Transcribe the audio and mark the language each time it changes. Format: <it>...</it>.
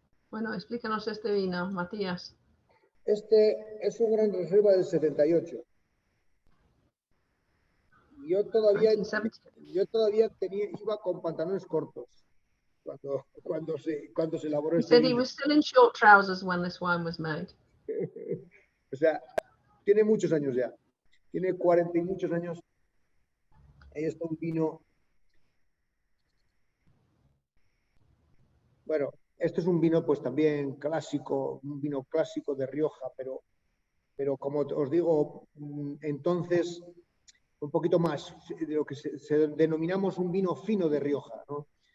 <es>Bueno, explícanos este vino, Matías. Este es un gran reserva del 78. Yo todavía iba con pantalones cortos cuando se elaboró este vino.</es> <en>He said</en> <es>vino.</es> <en>he was still in short trousers when this wine was made.</en> <es>O sea, tiene muchos años ya. Tiene 40 y muchos años. Ahí está un vino. Bueno, este es un vino pues también clásico, un vino clásico de Rioja, pero como os digo, entonces un poquito más de lo que se denominamos un vino fino de Rioja, ¿no?</es>